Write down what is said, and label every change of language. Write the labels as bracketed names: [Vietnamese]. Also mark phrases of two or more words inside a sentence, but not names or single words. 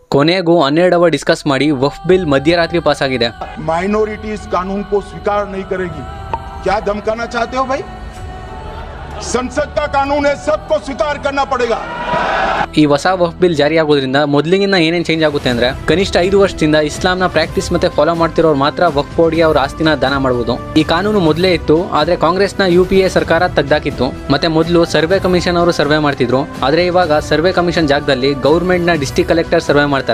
[Kannada] ಕೊನೆಗೂ 12 [English] hour discuss [Kannada] ಮಾಡಿ ವಫ್ ಬಿಲ್ ಮಧ್ಯರಾತ್ರಿ ಪಾಸ್ ಆಗಿದೆ. [Hindi] माइनॉरिटीज कानून को स्वीकार नहीं करेगी. क्या धमकाना चाहते हो भाई? संसद का कानून है, सबको स्वीकार करना पड़ेगा. [Kannada] ಈ ಹೊಸ ವಫ್ ಬಿಲ್ ಜಾರಿಯಾಗೋದ್ರಿಂದ ಮೊದಲಿಗಿಂತ ಏನೇನು ಚೇಂಜ್ ಆಗುತ್ತೆ ಅಂದ್ರೆ ಕನಿಷ್ಠ 5 ವರ್ಷದಿಂದ ಇಸ್ಲಾಂನ ಪ್ರಾಕ್ಟೀಸ್ ಮತ್ತೆ ಫಾಲೋ ಮಾಡ್ತಿರೋರು ಮಾತ್ರ ವಫ್ ಬೋರ್ಡ್ಗೆ ಅವ್ರ ಆಸ್ತಿನ ದಾನ ಮಾಡಬಹುದು. ಈ ಕಾನೂನು ಮೊದಲೇ ಇತ್ತು, ಆದ್ರೆ ಕಾಂಗ್ರೆಸ್ನ UPA ಸರ್ಕಾರ ತೆಗ್ದಾಕಿತ್ತು. ಮತ್ತೆ ಮೊದಲು [English] survey commission [Kannada] ಅವರು ಸರ್ವೆ ಮಾಡ್ತಿದ್ರು, ಆದ್ರೆ ಇವಾಗ [English] survey commission [Kannada] ಜಾಗದಲ್ಲಿ ಗೌರ್ಮೆಂಟ್ ನ [English] district collector [Kannada] ಸರ್ವೆ ಮಾಡ್ತಾರೆ.